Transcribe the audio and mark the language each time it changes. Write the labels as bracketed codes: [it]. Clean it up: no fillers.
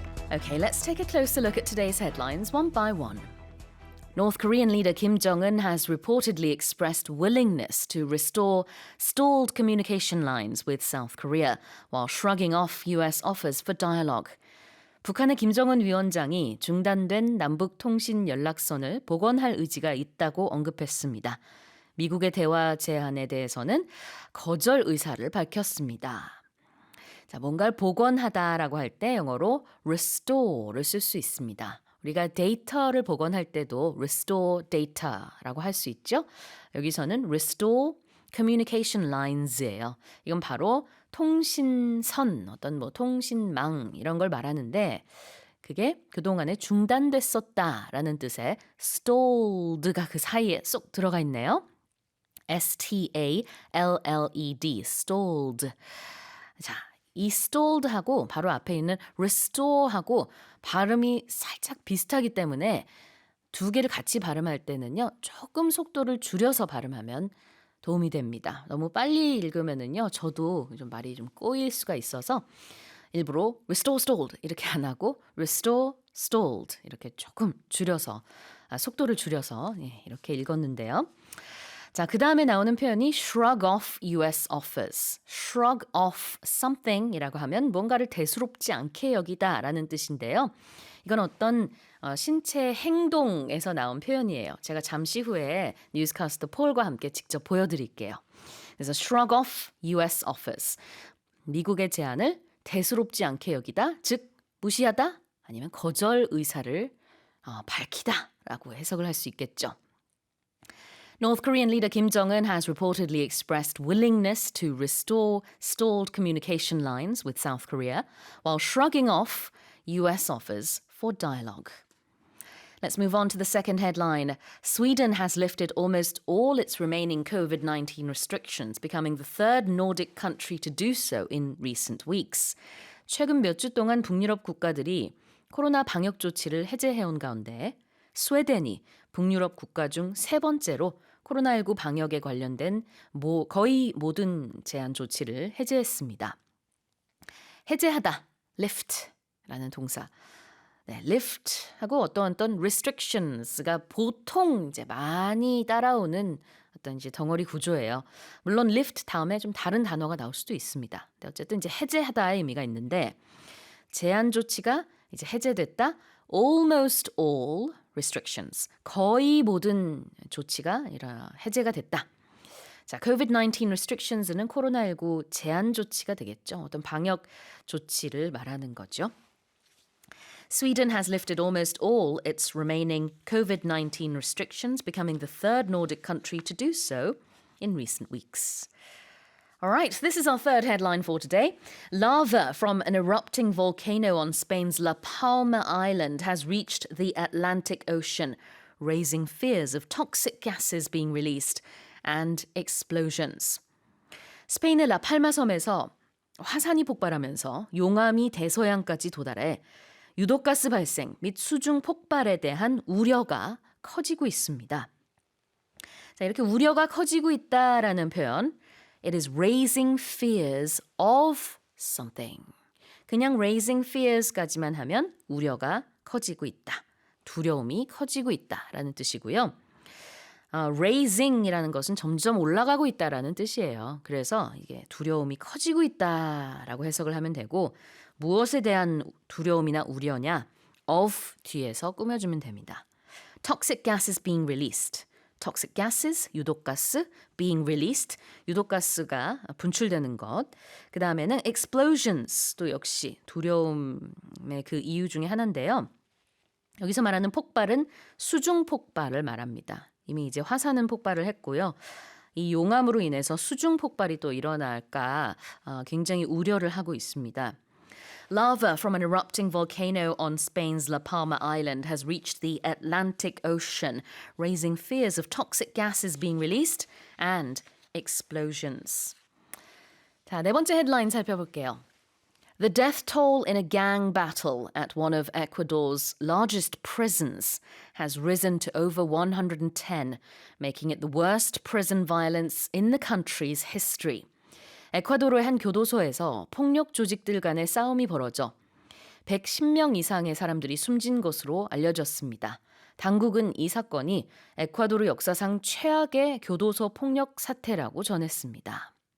[en] Okay, let's take a closer look at today's headlines one by one. North Korean leader Kim Jong Un has reportedly expressed willingness to restore stalled communication lines with South Korea while shrugging off US offers for dialogue. [ko] 북한의 김정은 위원장이 중단된 남북통신연락선을 복원할 의지가 있다고 언급했습니다. 미국의 대화 제안에 대해서는 거절 의사를 밝혔습니다. 자, 뭔가를 복원하다라고 할 때 영어로 restore를 쓸 수 있습니다. 우리가 데이터를 복원할 때도 [en] restore data [ko] 라고 할 수 있죠. 여기서는 [en] restore communication lines [ko] 예요. 이건 바로 통신선, 어떤 통신망 이런 걸 말하는데 그게 그동안에 중단됐었다라는 뜻의 stalled가 그 사이에 쏙 들어가 있네요. S-T-A-L-L-E-D, stalled. 자, 이 stalled하고 바로 앞에 있는 restore하고 발음이 살짝 비슷하기 때문에 두 개를 같이 발음할 때는요. 조금 속도를 줄여서 발음하면 도움이 됩니다. 너무 빨리 읽으면은요. 저도 좀 말이 좀 꼬일 수가 있어서 일부러 [en] restore stalled [ko] 이렇게 안 하고 restore stalled 이렇게 조금 줄여서 속도를 줄여서 이렇게 읽었는데요. 자, 그 다음에 나오는 표현이 [en] shrug off US offers. shrug off something [ko] 이라고 하면 뭔가를 대수롭지 않게 여기다 라는 뜻인데요. 이건 어떤 신체 행동에서 나온 표현이에요. 제가 잠시 후에 뉴스캐스터 폴과 함께 직접 보여드릴게요. 그래서 [en] shrug off US offers. [ko] 미국의 제안을 대수롭지 않게 여기다, 즉 무시하다 아니면 거절 의사를 밝히다 라고 해석을 할 수 있겠죠. [en] North Korean leader Kim Jong Un has reportedly expressed willingness to restore stalled communication lines with South Korea while shrugging off US offers for dialogue. Let's move on to the second headline. Sweden has lifted almost all its remaining COVID-19 restrictions, becoming the third Nordic country to do so in recent weeks. [ko] 최근 몇 주 동안 북유럽 국가들이 코로나 방역 조치를 해제해온 가운데 스웨덴이 북유럽 국가 중 세 번째로 코로나19 방역에 관련된 거의 모든 제한 조치를 해제했습니다. 해제하다, lift라는 동사. 네, lift하고 어떤 restrictions가 보통 이제 많이 따라오는 어떤 이제 덩어리 구조예요. 물론 lift 다음에 좀 다른 단어가 나올 수도 있습니다. 근데 어쨌든 이제 해제하다의 의미가 있는데 제한 조치가 이제 해제됐다. [en] Almost all restrictions. [ko] 거의 모든 조치가 해제가 됐다. 자, [en] COVID-19 restrictions [ko] 는 코로나19 제한 조치가 되겠죠. 어떤 방역 조치를 말하는 거죠. [en] Sweden has lifted almost all its remaining COVID-19 restrictions, becoming the third Nordic country to do so in recent weeks. All right, this is our third headline for today. Lava from an erupting volcano on Spain's La Palma island has reached the Atlantic Ocean, raising fears of toxic gases being released and explosions. [ko] 스페인의 라팔마 섬에서 화산이 폭발하면서 용암이 대서양까지 도달해 유독가스 발생 및 수중 폭발에 대한 우려가 커지고 있습니다. 자, 이렇게 우려가 커지고 있다라는 표현, [en] it is raising fears of something. [ko] 그냥 [en] raising fears [ko] 까지만 하면 우려가 커지고 있다. 두려움이 커지고 있다라는 뜻이고요. raising이라는 것은 점점 올라가고 있다라는 뜻이에요. 그래서 이게 두려움이 커지고 있다라고 해석을 하면 되고 무엇에 대한 두려움이나 우려냐? of 뒤에서 꾸며주면 됩니다. [en] Toxic gases being released. Toxic gases, 유독가스, being released, [ko] 유독가스가 분출되는 것. 그 다음에는 explosions도 역시 두려움의 그 이유 중에 하나인데요. 여기서 말하는 폭발은 수중 폭발을 말합니다. 이미 이제 화산은 폭발을 했고요. 이 용암으로 인해서 수중 폭발이 또 일어날까 굉장히 우려를 하고 있습니다. [en] Lava from an erupting volcano on Spain's La Palma island has reached the Atlantic Ocean, raising fears of toxic gases being released and explosions. [ko] 자, 네 번째 헤드라인 살펴볼게요. [en] The death toll in a gang battle at one of Ecuador's largest prisons has risen to over 110, making it the worst prison violence in the country's history. [ko] 에콰도르의 한 교도소에서 폭력 조직들 간의 싸움이 벌어져 110명 이상의 사람들이 숨진 것으로 알려졌습니다. 당국은 이 사건이 에콰도르 역사상 최악의 교도소 폭력 사태라고 전했습니다.